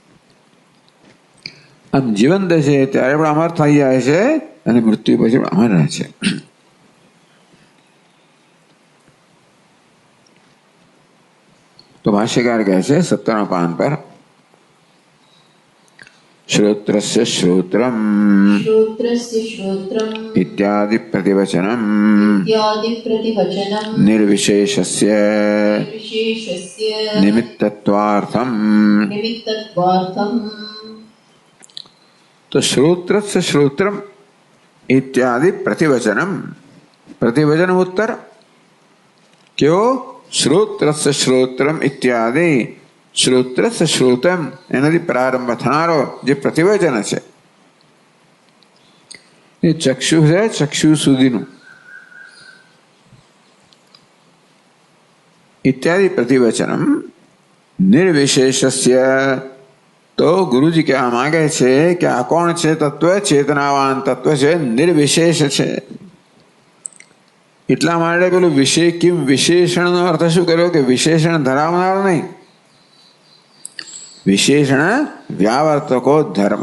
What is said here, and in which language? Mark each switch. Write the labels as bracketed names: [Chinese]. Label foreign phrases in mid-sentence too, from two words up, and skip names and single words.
[Gujarati] આમ જીવંત છે ત્યારે પણ અમર થઈ જાય છે, અને મૃત્યુ પછી પણ અમર રહે છે. તો ભાષ્યકાર કહે છે 17 પાન પર, [Sanskrit] श्रोत्रस्य श्रोत्रम श्रोत्रस्य श्रोत्रम् इत्यादि प्रतिवचनम इत्यादि प्रतिवचनम् निर्विशेषस्य विशेषस्य निमित्तत्वार्थम. निमित्तत्वार्थम्. तो श्रोत्रस्य श्रोत्रम इत्यादि प्रतिवचनम, प्रतिवचन उत्तर क्यों? श्रोत्रस्य श्रोत्रम इत्यादि, श्रोत्रस्य श्रोत्रम [Gujarati] એનાથી પ્રારંભ થનારો જે પ્રતિવચન છે એ ચક્ષુ છે, ચક્ષુ સુધીનું [Sanskrit] इत्यादि प्रतिवचनम निर्विशेषस्य. [Gujarati] તો ગુરુજી કહેવા માંગે છે કે આ કોણ છે તત્વ? ચેતનાવાન તત્વ છે, નિર્વિશેષ છે. એટલા માટે પેલું કિમ વિશેષણનો અર્થ શું કર્યો કે વિશેષણ ધરાવનાર નહીં, વિશેષણ વ્યાવર્તકો ધર્મ.